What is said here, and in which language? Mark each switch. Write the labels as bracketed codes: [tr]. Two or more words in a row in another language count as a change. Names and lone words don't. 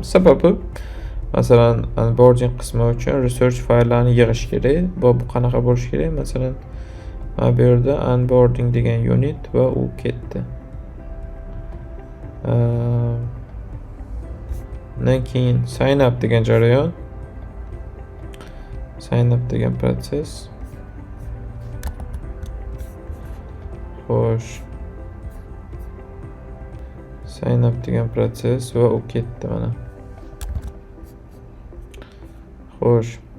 [uz] Sababi, masalan, onboarding qismi uchun research fayllarni yig'ish kerak. Bu qanaqa bo'lishi kerak? Masalan, mana bu yerda onboarding degan unit va u ketdi. Undan keyin [en] sign up [uz] degan jarayon. [en] Sign up [uz] degan proses. Xo'sh. [en] Sign up [uz] degan proses va u ketdi mana. Xo'sh.